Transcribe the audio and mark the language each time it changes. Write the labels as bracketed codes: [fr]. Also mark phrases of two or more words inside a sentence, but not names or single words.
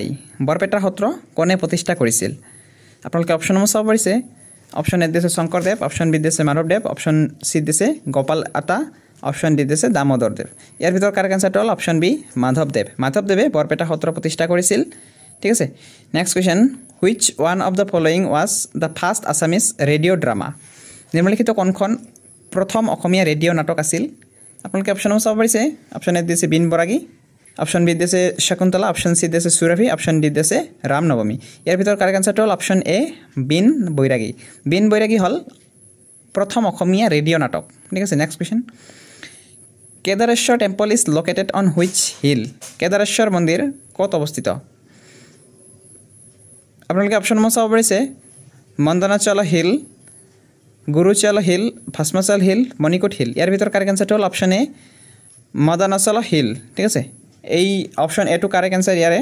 [as] বৰপেটা সত্ৰ কোনে প্ৰতিষ্ঠা কৰিছিল? আপোনালোকে অপশ্যনসমূহ চাব পাৰিছে। অপশ্যন এ দিছে শংকৰদেৱ, অপশ্যন বি দিছে মাধৱদেৱ, অপশ্যন চি দিছে গোপাল আতা, অপশ্যন ডি দিছে দামোদৰদেৱ। ইয়াৰ ভিতৰত [en] correct answerটো [as] হ'ল অপশ্যন বি মাধৱদেৱ। মাধৱদেৱে বৰপেটা সত্ৰ প্ৰতিষ্ঠা কৰিছিল। ঠিক আছে, [en] next question. Which one of the following was the first Assamese radio drama? [as] নিম্নলিখিত কোনখন প্ৰথম অসমীয়া ৰেডিঅ' নাটক আছিল? আপোনালোকে অপশ্যনসমূহ চাব পাৰিছে। অপশ্যন এ দিছে বিন বৰাগী, অপশ্যন বি দিছে শকুন্তলা, অপশ্যন চি দিছে সুৰভি, অপশ্যন ডি দিছে ৰাম নৱমী। ইয়াৰ ভিতৰত [en] correct answerটো [as] হ'ল অপশ্যন এ বিন বৈৰাগী। বিন বৈৰাগী হ'ল প্ৰথম অসমীয়া ৰেডিঅ' নাটক। ঠিক আছে, [en] next question. Kedareshwar temple is located on which hill? [as] কেদাৰেশ্বৰ মন্দিৰ ক'ত অৱস্থিত? আপোনালোকে অপশ্যনসমূহ চাব পাৰিছে। মন্দনাচল হিল, গুৰুচল হিল, ভস্মাচল হিল, মণিকোট হিল। ইয়াৰ ভিতৰত [en] correct answerটো [as] হ'ল অপশ্যন এ মদনাচল হিল। ঠিক আছে, এই অপশ্যন এটো [en] correct answer [as] ইয়াৰে।